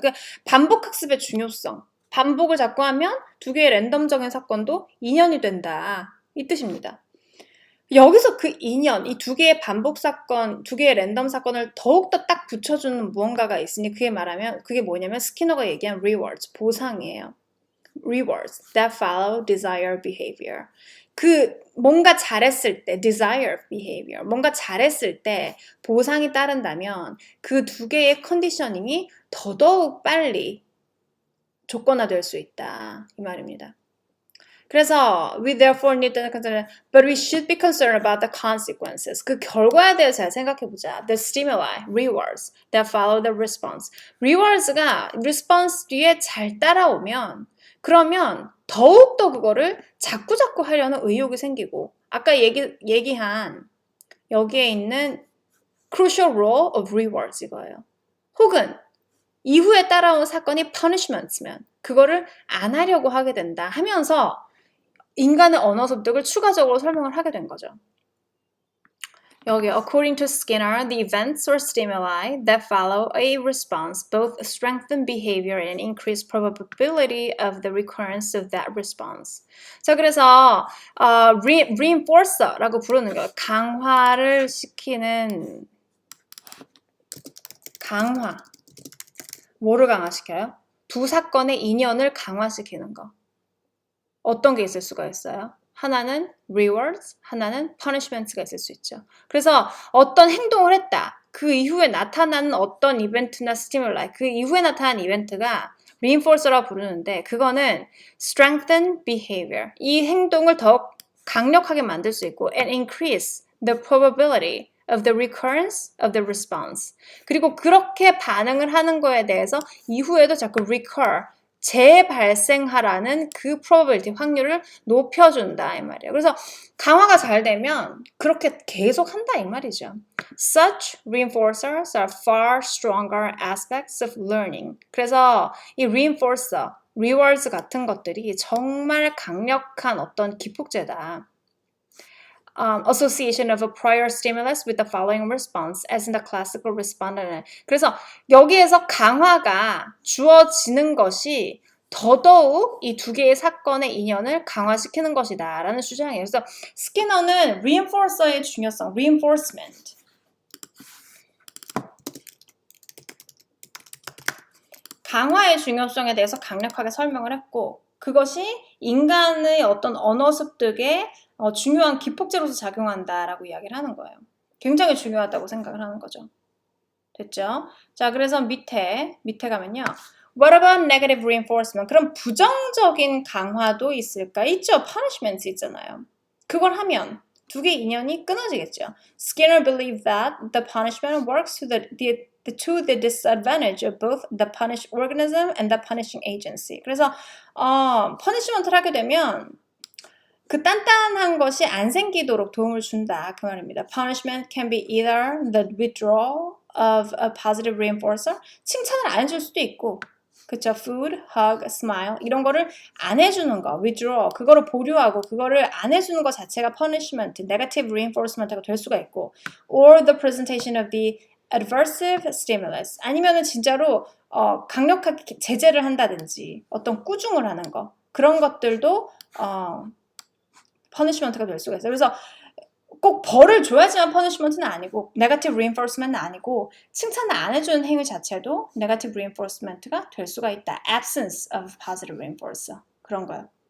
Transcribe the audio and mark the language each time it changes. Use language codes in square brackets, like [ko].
[ko] 그러니까 반복학습의 중요성. 반복을 자꾸 하면 두 개의 랜덤적인 사건도 인연이 된다. 이 뜻입니다. 여기서 그 인연, 이 두 개의 반복 사건, 두 개의 랜덤 사건을 더욱더 딱 붙여주는 무언가가 있으니 그게 뭐냐면 스키너가 얘기한 rewards, 보상이에요. [en] rewards that follow desire behavior. [ko] 그 뭔가 잘했을 때 desire behavior, 뭔가 잘했을 때 보상이 따른다면 그 두 개의 컨디셔닝이 더더욱 빨리 조건화될 수 있다. 이 말입니다. 그래서 [en] we therefore need to consider, but we should be concerned about the consequences. [ko] 그 결과에 대해서 잘 생각해보자. [en] The stimuli, rewards that follow the response. [ko] rewards가 response 뒤에 잘 따라오면 그러면 더욱더 그거를 자꾸 하려는 의욕이 생기고 아까 얘기한 여기에 있는 [en] crucial role of rewards [ko] 이거예요. 혹은 이후에 따라온 사건이 punishments면 그거를 안 하려고 하게 된다 하면서 인간의 언어 습득을 추가적으로 설명을 하게 된 거죠. 여기 [en] according to Skinner, the events or stimuli that follow a response both strengthen behavior and increase probability of the recurrence of that response. [ko] 자, 그래서 reinforcer라고 부르는 거예요. 강화를 시키는 강화. 뭐를 강화시켜요? 두 사건의 인연을 강화시키는 거. 어떤 게 있을 수가 있어요? 하나는 rewards, 하나는 punishments가 있을 수 있죠. 그래서 어떤 행동을 했다. 그 이후에 나타나는 어떤 이벤트나 stimuli, 그 이후에 나타난 이벤트가 reinforcer라고 부르는데 그거는 [en] strengthen behavior. [ko] 이 행동을 더 강력하게 만들 수 있고 [en] and increase the probability of the recurrence of the response. [ko] 그리고 그렇게 반응을 하는 거에 대해서 이후에도 자꾸 recur, 재발생하라는 그 probability 확률을 높여준다 이 말이에요. 그래서 강화가 잘 되면 그렇게 계속 한다 이 말이죠. [en] Such reinforcers are far stronger aspects of learning. [ko] 그래서 이 [en] reinforcer, [ko] rewards 같은 것들이 정말 강력한 어떤 기폭제다. [en] Association of a prior stimulus with the following response as in the classical respondent. [ko] 그래서 여기에서 강화가 주어지는 것이 더더욱 이 두 개의 사건의 인연을 강화시키는 것이다 라는 주장이에요. 그래서 스키너는 reinforcer의 중요성, reinforcement. 강화의 중요성에 대해서 강력하게 설명을 했고 그것이 인간의 어떤 언어 습득에 중요한 기폭제로서 작용한다라고 이야기를 하는 거예요. 굉장히 중요하다고 생각을 하는 거죠. 됐죠? 자, 그래서 밑에 가면요. [en] What about negative reinforcement? [ko] 그럼 부정적인 강화도 있을까? 있죠. punishment 있잖아요. 그걸 하면 두 개의 인연이 끊어지겠죠. [en] Skinner believed that the punishment works to the disadvantage of both the punished organism and the punishing agency. [ko] 그래서 punishment를 하게 되면 그 단단한 것이 안 생기도록 도움을 준다 그 말입니다. [en] Punishment can be either the withdrawal of a positive reinforcer, [ko] 칭찬을 안 해줄 수도 있고, 그쵸? [en] Food, hug, smile [ko] 이런 거를 안 해주는 거, withdraw, 그거를 보류하고 그거를 안 해주는 것 자체가 punishment, negative reinforcement가 될 수가 있고, [en] or the presentation of the adversive stimulus, [ko] 아니면은 진짜로 강력하게 제재를 한다든지 어떤 꾸중을 하는 거, 그런 것들도 퍼니시먼트가 될 수가 있어요. 그래서 꼭 벌을 줘야지만 퍼니시먼트는 아니고 네거티브 리인포스먼트는 아니고 칭찬을 안 해주는 행위 자체도 네거티브 리인포스먼트가 될 수가 있다. [en] absence of positive reinforcer [ko] 그런 거요.